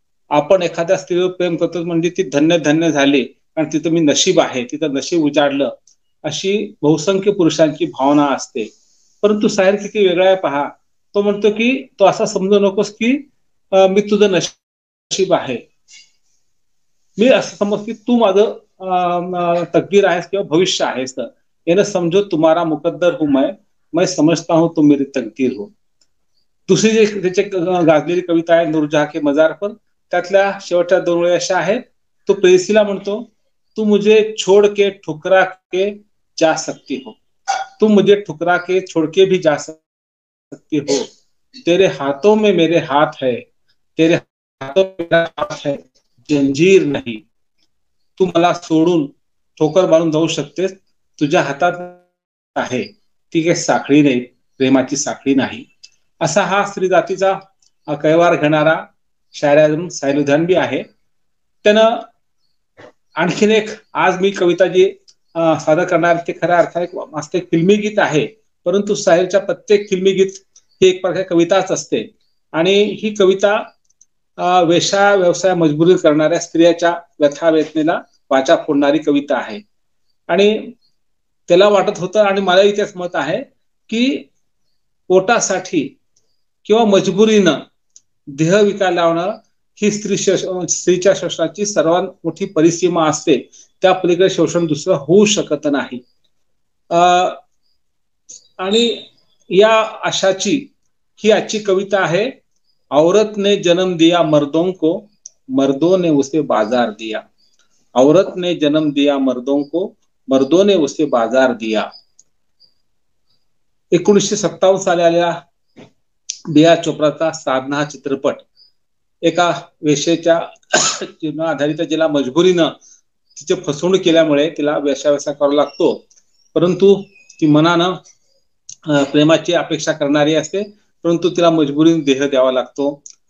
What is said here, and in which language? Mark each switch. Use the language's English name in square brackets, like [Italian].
[Marathi] आपण एखाद्या स्त्रीवर प्रेम करतो म्हणजे ती धन्य धन्य झाली कारण तिथं मी नशीब आहे, तिथं नशीब उजाडलं, अशी बहुसंख्य पुरुषांची भावना असते. परंतु शायर किती वेगळा आहे पहा. तो म्हणतो की तो असा समजू नकोस की मी तुझं नशीब आहे, मी असं समज की तू माझं तकदीर आहेस किंवा भविष्य आहेस. [Hindi] यानं समजो तुम्हारा मुकद्दर हूं मैं समझता हूं तुम मेरी तकदीर हो. [Marathi] दुसरी जी त्याची गाजलेली कविता आहे [Hindi] नूरजहां के मजार पर, [Marathi] त्यातल्या शेवटच्या 2 ओळी अशा आहेत. तो प्रेयसीला म्हणतो, [Hindi] तू मुझे छोड़ के ठुकरा के जा सकती हो, तुम मुझे ठुकरा के छोड़ के भी जा सकती हो, तेरे हाथों में मेरे हाथ है, तेरे हाथों में मेरा हाथ है, जंजीर नाही. [Marathi] तू मला सोडून ठोकर मारून जाऊ शकतेस, तुझ्या हातात आहे ती काही साखळी नाही, प्रेमाची साखळी नाही. असा हा स्त्री जातीचा कैवार घेणारा शायर आझम सैयद लुधियानवी आहे. त्यानं आणखीन एक आज मी कविता जी सादर करणार ते खऱ्या अर्थाने मस्त एक फिल्मी गीत आहे, परंतु शायरच्या प्रत्येक फिल्मी गीत ही एक प्रकारे कविताच असते. आणि ही कविता वेश्या व्यवसाय मजबुरी करणाऱ्या स्त्रियाच्या व्यथा वेदनेला वाचा फोडणारी कविता आहे. आणि त्याला वाटत होतं आणि मलाही तेच मत आहे की पोटासाठी किंवा मजबुरीनं देह विकायला लावणं ही स्त्रीच्या शोषणाची सर्वात मोठी परिसीमा असते. त्या पलीकडे शोषण दुसरं होऊ शकत नाही. आणि या आशाची ही आजची कविता आहे. [Hindi] औरत ने जन्म दिया मर्दों को, मर्दों ने उसे बाजार दिया. औरत ने जन्म दिया मर्दों को, मर्दों ने उसे बाजार दिया. [Marathi] 1957 साली आलेला बिया चोप्राचा साधना हा चित्रपट एका वेश्येच्या जीवना आधारित, जिला मजबुरीनं तिचे फसवणूक केल्यामुळे तिला वेश्याव्यवसाय करावा लागतो, परंतु ती मनानं प्रेमाची अपेक्षा करणारी असते, परंतु तिला मजबुरीने देह द्यावा लागतो.